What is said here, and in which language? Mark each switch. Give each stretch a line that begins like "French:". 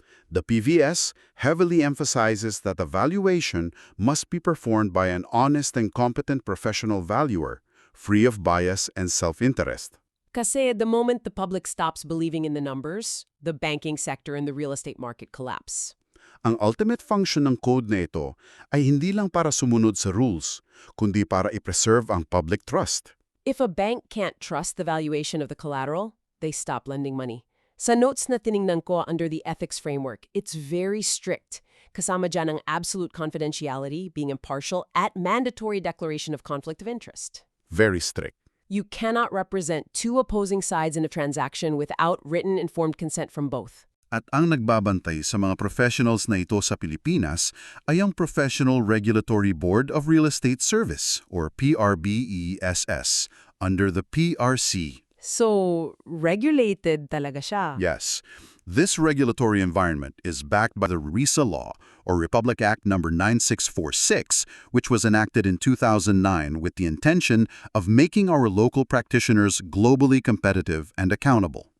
English: The PVS heavily emphasizes that a valuation must be performed by an honest and competent professional valuer, free of bias and self-interest. Kasi the moment the public stops believing in the numbers, the banking sector and the real estate market collapse.
Filipino: Ang ultimate function ng code na ito ay hindi lang para sumunod sa rules, kundi para i-preserve ang public trust.
English: If a bank can't trust the valuation of the collateral, they stop lending money.
Filipino: Sa notes na tiningnan ko
English: under the ethics framework, it's very strict.
Filipino: Kasama dyan ang
English: absolute confidentiality, being impartial, at mandatory declaration of conflict of interest. Very strict. You cannot represent two opposing sides in a transaction without written informed consent from both.
Filipino: At ang nagbabantay sa mga professionals na ito sa Pilipinas ay ang Professional Regulatory Board of Real Estate Service or PRBESS under the PRC.
English: So, regulated
Filipino: talaga siya.
English: Yes. This regulatory environment is backed by the RESA law, or Republic Act No. 9646, which was enacted in 2009 with the intention of making our local practitioners globally competitive and accountable.